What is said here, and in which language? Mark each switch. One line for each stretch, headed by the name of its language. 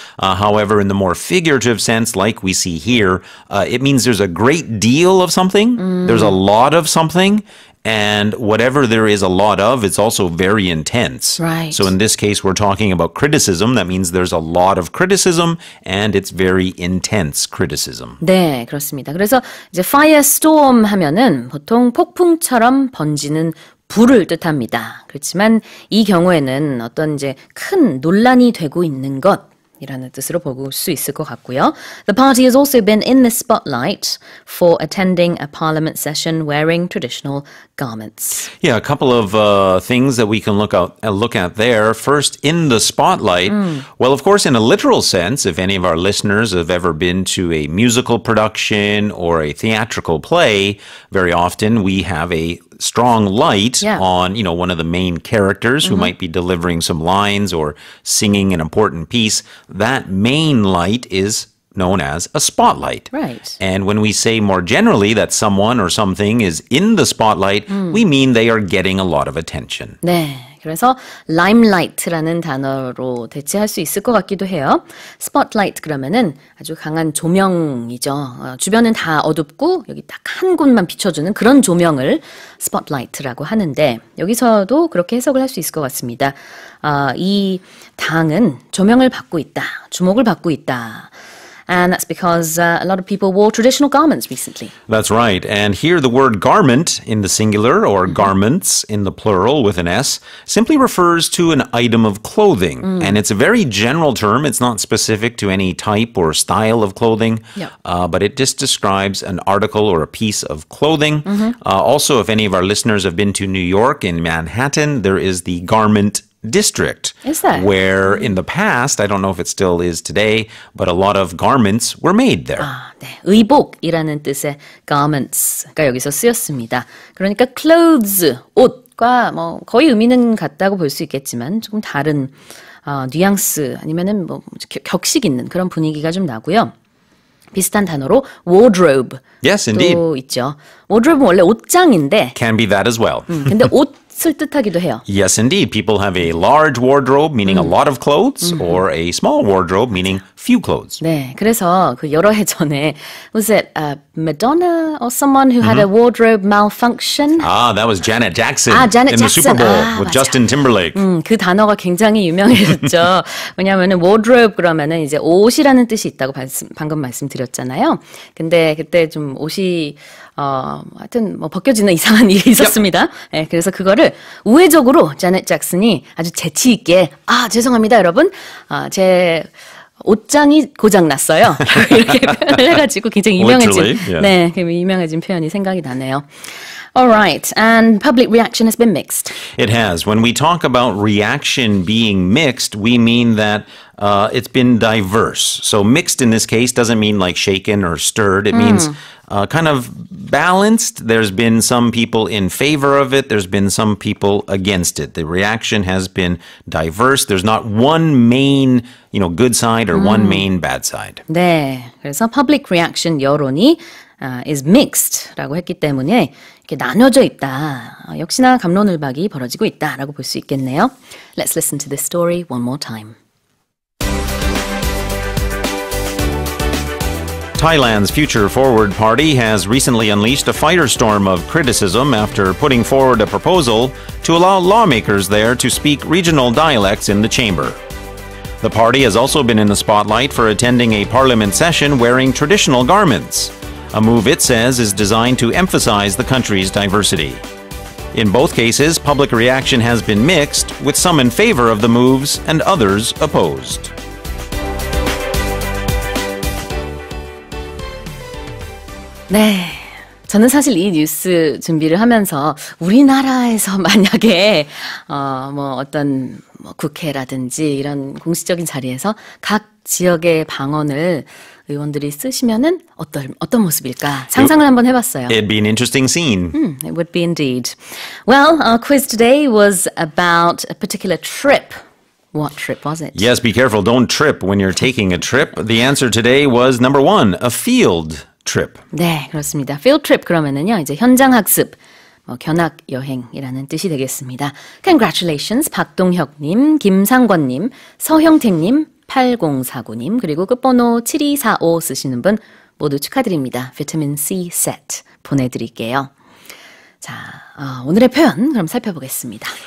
English: However, in the more figurative sense, like we see here, it means there's a great deal of something. There's a lot of something. And whatever there is a lot of, it's also very intense. Right. So in this case, we're talking about criticism. That means there's a lot of criticism, and it's very intense criticism.
Korean: 네, 그렇습니다. 그래서 이제 firestorm 하면은 보통 폭풍처럼 번지는 불을 뜻합니다. 그렇지만 이 경우에는 어떤 이제 큰 논란이 되고 있는 것. 이라는 뜻으로 볼 수 있을 것 같고요.
English: The party has also been in the spotlight for attending a parliament session wearing traditional garments. Yeah, a couple of things that we can look at there. First, in the spotlight. Well, of course, in a literal sense, if any of our listeners have ever been to a musical production or a theatrical play, very often we have a strong light on, one of the main characters who might be delivering some lines or singing an important piece. That main light is known as a spotlight. Right. And when we say more generally that someone or something is in the spotlight, we mean they are getting a lot of attention.
Korean: 네. 그래서 limelight라는 단어로 대체할 수 있을 것 같기도 해요. spotlight 그러면은 아주 강한 조명이죠. 주변은 다 어둡고 여기 딱 한 곳만 비춰주는 그런 조명을 spotlight라고 하는데 여기서도 그렇게 해석을 할 수 있을 것 같습니다. 이 당은 조명을 받고 있다. 주목을 받고 있다.
English: And that's because a lot of people wore traditional garments recently. That's right. And here the word garment in the singular or garments in the plural with an S simply refers to an item of clothing. And it's a very general term. It's not specific to any type or style of clothing, but it just describes an article or a piece of clothing. Also, if any of our listeners have been to New York in Manhattan, there is the Garment District. Is that? Where in the past, I don't know if it still is today, but a lot of garments were made there.
Korean: 네. 의복이라는 뜻의 garments가 여기서 쓰였습니다. 그러니까 clothes, 옷과 뭐 거의 의미는 같다고 볼 수 있겠지만 조금 다른 뉘앙스 아니면은 뭐 격식 있는 그런 분위기가 좀 나고요. 비슷한 단어로 wardrobe
English: Yes, indeed.
Korean: 또 있죠. wardrobe는 원래 옷장인데
English: Can be that as well.
Korean: 근데 옷을 뜻하기도 해요.
English: Yes, indeed. People have a large wardrobe, meaning a lot of clothes, or a small wardrobe, meaning few clothes.
Korean: 네, 그래서 그 여러 해 전에
English: was it Madonna or someone who had a wardrobe malfunction? That was Janet Jackson Janet in the Jackson. Super Bowl with Justin Timberlake.
Korean: 그 단어가 굉장히 유명해졌죠. 왜냐하면은 wardrobe 그러면은 이제 옷이라는 뜻이 있다고 방금 말씀드렸잖아요. 근데 그때 좀 옷이 하여튼 뭐 벗겨지는 이상한 일이 있었습니다. 네, 그래서 그거를 우회적으로 자넷 잭슨이 아주 재치 있게 죄송합니다 여러분 제 옷장이 고장났어요. 이렇게 표현을 해가지고 굉장히 유명해진 네, 유명해진 표현이 생각이 나네요.
English: All right, and public reaction has been mixed. It has. When we talk about reaction being mixed, we mean that it's been diverse. So mixed in this case doesn't mean like shaken or stirred. It means kind of balanced. There's been some people in favor of it. There's been some people against it. The reaction has been diverse. There's not one main, good side or one main bad side.
Korean: 네, 그래서
English: public reaction
Korean: 여론이
English: is mixed
Korean: 라고 했기 때문에 이렇게 나눠져 있다. 역시나 갑론을박이 벌어지고 있다라고 볼 수 있겠네요.
English: Let's listen to this story one more time. Thailand's Future Forward Party has recently unleashed a firestorm of criticism after putting forward a proposal to allow lawmakers there to speak regional dialects in the chamber. The party has also been in the spotlight for attending a parliament session wearing traditional garments, a move it says is designed to emphasize the country's diversity. In both cases, public reaction has been mixed, with some in favor of the moves and others opposed.
Korean: 네. 저는 사실 이 뉴스 준비를 하면서 우리나라에서 만약에 어떤 국회라든지 이런 공식적인 자리에서 각 지역의 방언을 의원들이 쓰시면은 어떤 모습일까 상상을 한번 해봤어요.
English: It'd be an interesting scene. It would be indeed. Well, our quiz today was about a particular trip. What trip was it? Yes, be careful. Don't trip when you're taking a trip. The answer today was number 1, a field trip.
Korean: 네, 그렇습니다. field trip 그러면은요, 이제 현장 학습, 견학 여행이라는 뜻이 되겠습니다.
English: Congratulations,
Korean: 박동혁님, 김상권님, 서형택님, 8049님, 그리고 끝번호 7245 쓰시는 분 모두 축하드립니다. 비타민 C 세트 보내드릴게요. 자, 오늘의 표현 그럼 살펴보겠습니다.